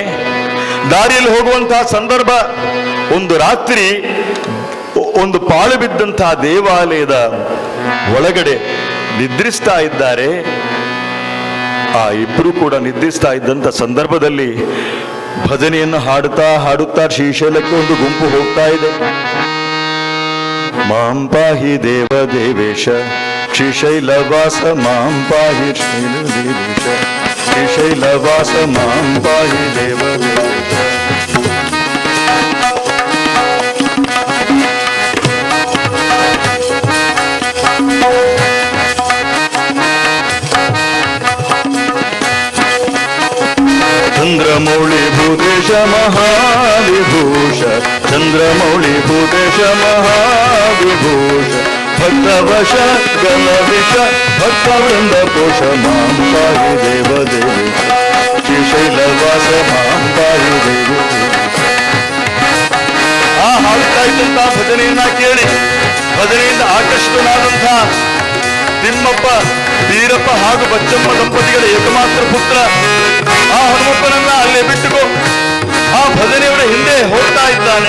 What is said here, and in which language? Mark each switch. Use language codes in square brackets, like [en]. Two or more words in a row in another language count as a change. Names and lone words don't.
[kn] ದಾರಿಯಲ್ಲಿ ಹೋಗುವಂತಹ ಸಂದರ್ಭ, ಒಂದು ರಾತ್ರಿ ಒಂದು ಪಾಳು ಬಿದ್ದಂತಹ ದೇವಾಲಯದ ಒಳಗಡೆ ನಿದ್ರಿಸ್ತಾ ಇದ್ದಾರೆ. ಆ ಇಬ್ರು ಕೂಡ ನಿದ್ರಿಸ್ತಾ ಇದ್ದಂತ ಸಂದರ್ಭದಲ್ಲಿ ಭಜನೆಯನ್ನು ಹಾಡುತ್ತಾ ಹಾಡುತ್ತಾ ಶ್ರೀಶೈಲಕ್ಕೆ ಒಂದು ಗುಂಪು ಹೋಗ್ತಾ ಇದೆ. [sa] ಮಾಂ ಪಾಹಿ ದೇವ ದೇವೇಶ ಶ್ರೀಶೈಲವಾಸ ಮಾಂ ಪಾಹಿ ದೇವೇಶ ಶ್ರೀಶೈಲವಾಸ ಮಾಂ ಪಾಹಿ ದೇವ ದೇವೇಶ. ಚಂದ್ರಮೌಳಿ ಭೂತೇಶ ಮಹಾವಿಭೂಷ ಚಂದ್ರಮೌಳಿ ಭೂತೇಶ ಮಹಾವಿಭೂಷ ಭಕ್ತವಶ ಗಣವಿಷ ಭಕ್ತವೃಂದ ಕೋಶ ಮಾಂ ಪಾಹಿ ದೇವ ದೇವೇಶ ಶ್ರೀಶೈಲವಾಸ ಮಾಂ ಪಾಹಿ ದೇವ. [kn] ಆ ಹಾಡ್ತಾ ಇದ್ದಂತಹ ಭಜನೆಯನ್ನ ಕೇಳಿ ಭಜನೆಯಿಂದ ಆಕರ್ಷಿತನಾದಂಥ ತಿಮ್ಮಪ್ಪ, ವೀರಪ್ಪ ಹಾಗೂ ಬಚ್ಚಮ್ಮ ದಂಪತಿಗಳ ಏಕಮಾತ್ರ ಪುತ್ರ ಆ ಹನುಮಪ್ಪನನ್ನ ಅಲ್ಲೇ ಬಿಟ್ಟುಕೋ ಆ ಭಜನೆಯವರ ಹಿಂದೆ ಹೋಗ್ತಾ ಇದ್ದಾನೆ.